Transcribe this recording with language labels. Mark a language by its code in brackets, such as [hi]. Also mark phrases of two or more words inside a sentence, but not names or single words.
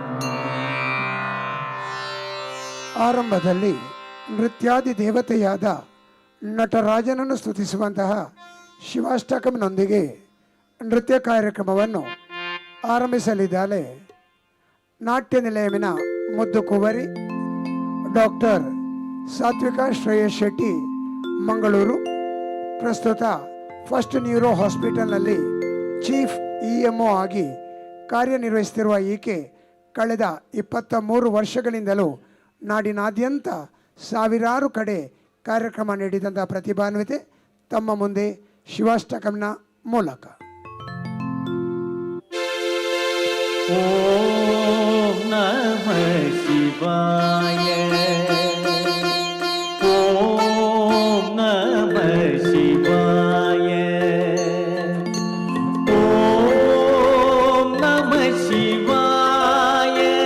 [kn] ಆರಂಭದಲ್ಲಿ ನೃತ್ಯಾದಿ ದೇವತೆಯಾದ ನಟರಾಜನನ್ನು ಸ್ತುತಿಸುವಂತಹ ಶಿವಾಷ್ಟಕಂನೊಂದಿಗೆ ನೃತ್ಯ ಕಾರ್ಯಕ್ರಮವನ್ನು ಆರಂಭಿಸಲಿದ್ದಾರೆ ನಾಟ್ಯ ನಿಲಯಮಿನ ಮುದ್ದು ಕುವರಿ ಡಾಕ್ಟರ್ ಸಾತ್ವಿಕಾ ಶ್ರೇಯಸ್ ಶೆಟ್ಟಿ, ಮಂಗಳೂರು. ಪ್ರಸ್ತುತ ಫಸ್ಟ್ ನ್ಯೂರೋ ಹಾಸ್ಪಿಟಲ್ನಲ್ಲಿ [en] chief EMO [kn] ಆಗಿ ಕಾರ್ಯನಿರ್ವಹಿಸುತ್ತಿರುವ ಈಕೆ ಕಳೆದ 23 ವರ್ಷಗಳಿಂದಲೂ ನಾಡಿನಾದ್ಯಂತ ಸಾವಿರಾರು ಕಡೆ ಕಾರ್ಯಕ್ರಮ ನೀಡಿದಂಥ ಪ್ರತಿಭಾನ್ವಿತೆ. ತಮ್ಮ ಮುಂದೆ ಶಿವಾಷ್ಟಕಂನ ಮೂಲಕ [sa] ಓಂ ನಮಃ ಶಿವಾಯ, ಓಂ ನಮಃ ಶಿವಾಯ, ಓಂ ನಮಃ ಶಿವಾಯ,